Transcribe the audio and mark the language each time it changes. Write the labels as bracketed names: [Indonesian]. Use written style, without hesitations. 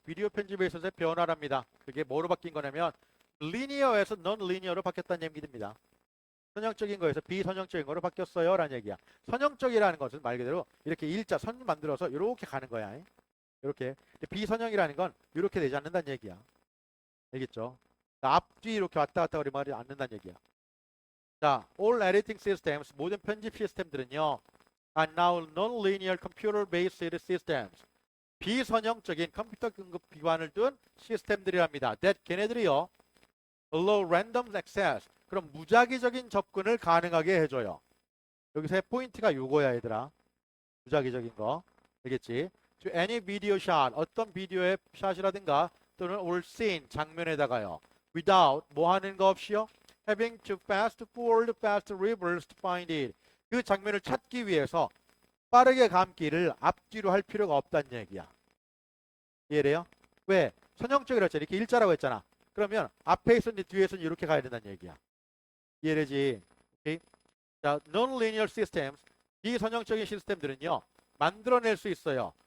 [Korean] 비디오 편집에 있어서의 변화랍니다. 그게 뭐로 바뀐 거냐면 linear에서 non-linear로 바뀌었다는 얘기입니다. 선형적인 거에서 비선형적인 거로 바뀌었어요 라는 얘기야. 선형적이라는 것은 말 그대로 이렇게 일자 선 만들어서 이렇게 가는 거야. 이렇게. 비선형이라는 건 이렇게 되지 않는다는 얘기야. 알겠죠? 앞뒤 이렇게 왔다 갔다 거리 말이 않는다는 얘기야. [English] 자, all editing systems, [Korean] 모든 편집 시스템들은요, [English] are now non-linear computer-based systems. [Korean] 비선형적인 컴퓨터 등급 기반을 둔 시스템들이랍니다. that 걔네들이요, [English] allow random access. [Korean] 그럼 무작위적인 접근을 가능하게 해줘요. 여기서의 포인트가 요거야, 얘들아. 무작위적인 거. 알겠지? [English] To any video shot, [Korean] 어떤 비디오의 샷이라든가 또는 [English] all scene, [Korean] 장면에다가요. without, 뭐 하는 거 없이요? [English] having to fast forward, fast reverse to find it. [Korean] 그 장면을 찾기 위해서 빠르게 감기를 앞뒤로 할 필요가 없다는 얘기야. 이해돼요? 왜? 선형적이라 했잖아. 이렇게 일자라고 했잖아. 그러면 앞에 있었는데 뒤에 있었는데 이렇게 가야 된다는 얘기야. 이해되지? 오케이? 자, [English] non-linear systems, [Korean] 비선형적인 시스템들은요, 만들어낼 수 있어요.